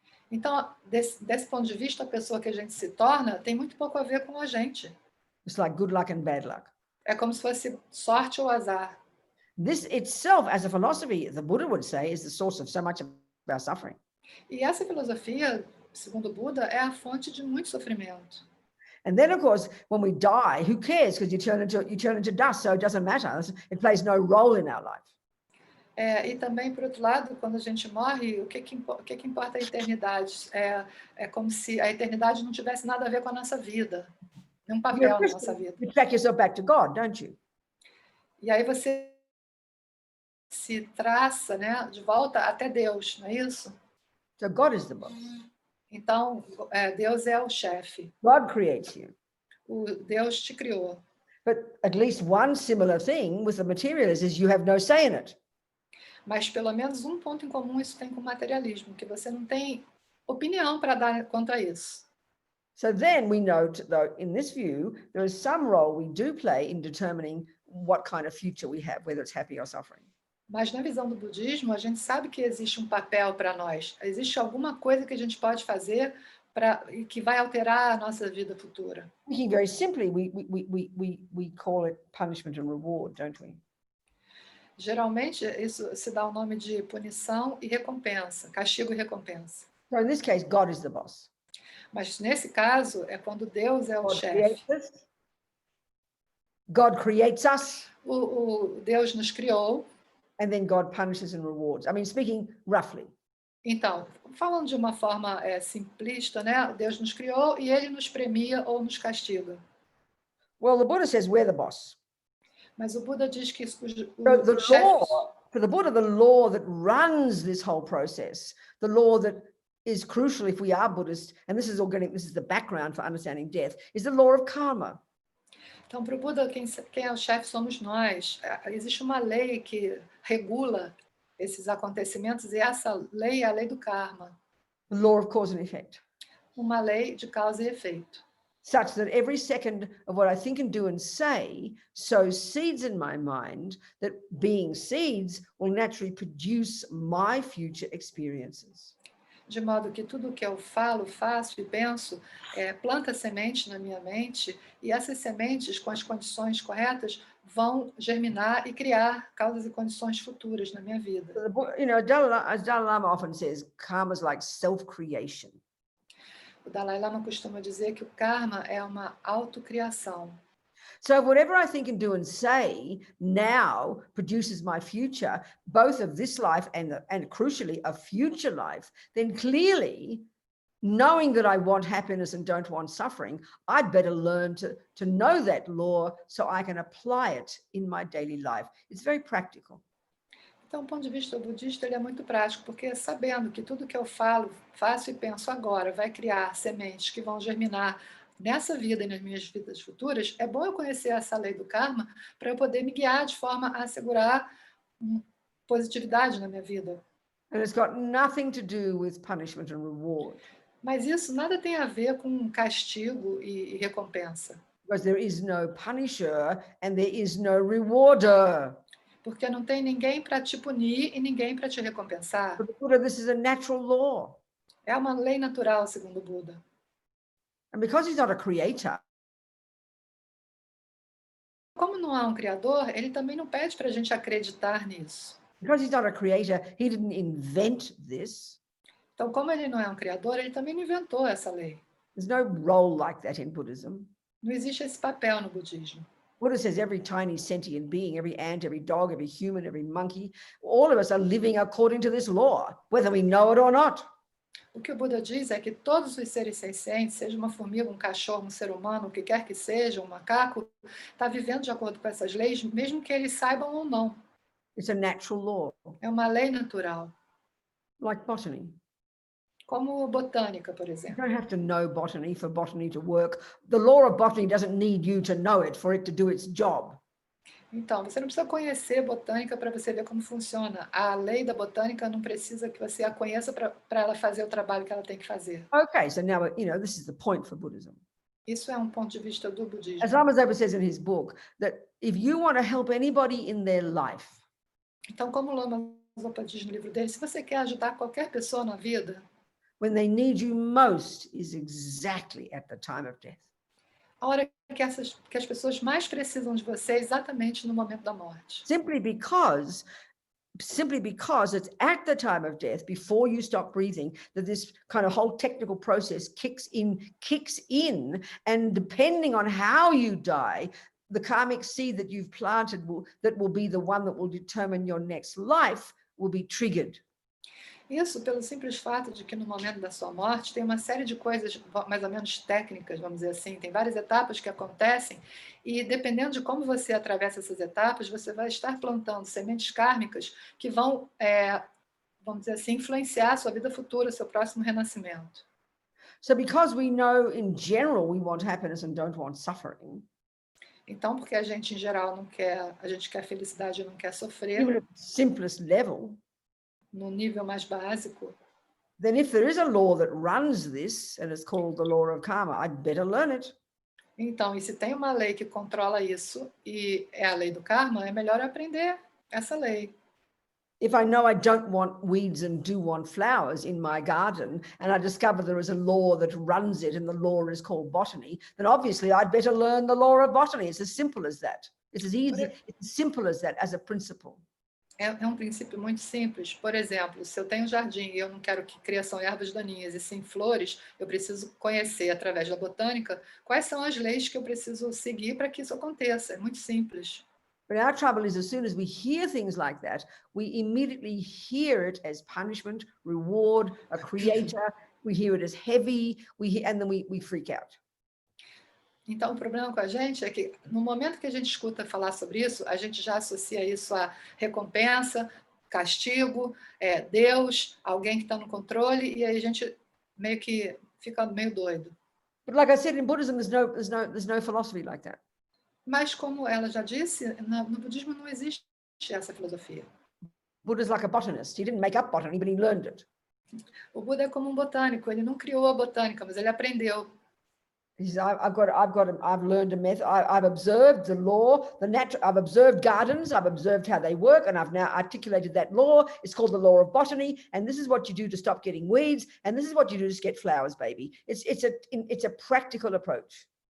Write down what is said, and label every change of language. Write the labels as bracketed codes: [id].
[pt] Então, desse ponto de vista, a pessoa que a gente se torna tem muito pouco a ver com a gente. [en] It's like good luck and bad luck. [pt] É como se fosse sorte ou azar. [en] This itself, as a philosophy, the Buddha would say, is the source of so much of our suffering. [pt] E essa filosofia, segundo o Buda, é a fonte de muito sofrimento. [en] And then, of course, when we die, who cares? Because you turn into dust, so it doesn't matter. It plays no role in our life. [pt] E também, por outro lado, quando a gente morre, o que importa a eternidade? É como se a eternidade não tivesse nada a ver com a nossa vida, nenhum papel na nossa vida. [en] You track yourself back to God, don't you? [pt] E aí você se traça, né, de volta até Deus, não é isso? [en] So God is the boss. [pt] Então, Deus é o chefe. [en] God creates you. [pt] Deus te criou. [en] But at least one similar thing with the materialist is you have no say in it. [pt] Mas pelo menos um ponto em comum isso tem com o materialismo, que você não tem opinião para dar quanto a isso. [en] So then we note, though, in this view, there is some role we do play in determining what kind of future we have, whether it's happy or suffering. [pt] Mas na visão do budismo, a gente sabe que existe um papel para nós. Existe alguma coisa que a gente pode fazer que vai alterar a nossa vida futura. [en] Thinking very simply, we call it punishment and reward, don't we? [pt] Geralmente, isso se dá o nome de punição e recompensa, castigo e recompensa. [en] So in this case, God is the boss. [pt] Mas nesse caso, é quando Deus é o chefe. [en] God creates us. [pt] O Deus nos criou. [en] And then God punishes and rewards. I mean, speaking roughly. [pt] Então, falando de uma forma simplista, né? Deus nos criou e Ele nos premia ou nos castiga. [en] Well, the Buddha says we're the boss. [pt] Mas o Buda diz que [en] for the Buddha, the law that runs this whole process, the law that is crucial if we are Buddhist, and this is the background for understanding death, is the law of karma. [pt] Então, para o Buda, quem é o chefe somos nós. Existe uma lei que regula esses acontecimentos, e essa lei é a lei do karma, [en] the law of cause and effect, [pt] uma lei de causa e efeito. [en] such that every second of what I think and do and say sows seeds in my mind that, being seeds, will naturally produce my future experiences. [pt] De modo que tudo o que eu falo, faço e penso planta semente na minha mente, e essas sementes, com as condições corretas, vão germinar e criar causas e condições futuras na minha vida. [en] So as Dalai Lama often says, karma is like self-creation. [pt] O Dalai Lama costuma dizer que o karma é uma autocriação. [en] So whatever I think and do and say now produces my future, both of this life and crucially a future life, then clearly, knowing that I want happiness and don't want suffering, I'd better learn to know that law so I can apply it in my daily life. It's very practical. [pt] Então, do ponto de vista budista, ele é muito prático, porque sabendo que tudo que eu falo, faço e penso agora vai criar sementes que vão germinar nessa vida e nas minhas vidas futuras, é bom eu conhecer essa lei do karma para eu poder me guiar de forma a assegurar positividade na minha vida. [en] And it's got nothing to do with punishment and reward. [pt] Mas isso nada tem a ver com castigo e recompensa. [en] Because there is no punisher and there is no rewarder. [pt] Porque não tem ninguém para te punir e ninguém para te recompensar. [en] For the Buddha, this is a natural law. [pt] É uma lei natural, segundo o Buda. [en] And because he's not a creator, [pt] Como não há um criador, ele também não pede para a gente acreditar nisso. [en] because he's not a creator, he didn't invent this. [pt] Então, como ele não é um criador, ele também não inventou essa lei. [en] There's no role like that in Buddhism. [pt] Não existe esse papel no budismo. [en] Buddha says every tiny sentient being, every ant, every dog, every human, every monkey, all of us are living according to this law, whether we know it or not. [pt] O que o Buda diz é que todos os seres sencientes, seja uma formiga, um cachorro, um ser humano, o que quer que seja, um macaco, está vivendo de acordo com essas leis, mesmo que eles saibam ou não. [en] It's a natural law, [pt] É uma lei natural. [en] like botany. [pt] Como botânica, por [en] You [pt] exemplo. [en] don't have to know botany for botany to work. The law of botany doesn't need you to know it for it to do its job. [pt] Então, você não precisa conhecer botânica para você ver como funciona. A lei da botânica não precisa que você a conheça para ela fazer o trabalho que ela tem que fazer. [en] Okay, so now, this is the point for Buddhism. [pt] Isso é um ponto de vista do budismo. [en] As Lama Zopa says in his book, that if you want to help anybody in their life, [pt] Então, como o Lama Zopa diz no livro dele, se você quer ajudar qualquer pessoa na vida, [en] when they need you most is exactly at the time of death. [pt] a hora que as pessoas mais precisam de você é exatamente no momento da morte. [en] Simply because it's at the time of death, before you stop breathing, that this kind of whole technical process kicks in, and depending on how you die, the karmic seed that you've planted that will be the one that will determine your next life will be triggered. [pt] Isso pelo simples fato de que no momento da sua morte tem uma série de coisas mais ou menos técnicas, vamos dizer assim, tem várias etapas que acontecem e dependendo de como você atravessa essas etapas, você vai estar plantando sementes kármicas que vão, vamos dizer assim, influenciar a sua vida futura, seu próximo renascimento. [en] So because we know in general we want happiness and don't want suffering, [pt] então, porque a gente em geral a gente quer felicidade e não quer sofrer, [en] even at the simplest level, [pt] no nível mais básico, [en] then if there is a law that runs this, and it's called the law of karma, I'd better learn it. [pt] Então, e se tem uma lei que controla isso, e é a lei do karma, é melhor aprender essa lei. [en] If I know I don't want weeds and do want flowers in my garden, and I discover there is a law that runs it, and the law is called botany, then obviously I'd better learn the law of botany. It's as simple as that. It's as easy, it's as simple as that as a principle. [pt] É um princípio muito simples. Por exemplo, se eu tenho um jardim e eu não quero que cresçam ervas daninhas e sim flores, eu preciso conhecer, através da botânica, quais são as leis que eu preciso seguir para que isso aconteça. É muito simples. [en] But our trouble is, as soon as we hear things like that, we immediately hear it as punishment, reward, a creator. We hear it as heavy, and then we freak out. [pt] Então, o problema com a gente é que, no momento que a gente escuta falar sobre isso, a gente já associa isso a recompensa, castigo, Deus, alguém que está no controle, e aí a gente meio que fica meio doido. [en] But like I said, in Buddhism, there's no philosophy like that. [pt] Mas, como ela já disse, no budismo não existe essa filosofia. [en] Buddha's like a botanist. He didn't make up botany, but he learned it. [pt] O Buda é como um botânico, ele não criou a botânica, mas ele aprendeu. [en] He says, I've learned a method. I've observed the law, I've observed gardens. I've observed how they work, and I've now articulated that law. It's called the law of botany, and this is what you do to stop getting weeds, and this is what you do to get flowers, baby. It's a practical approach.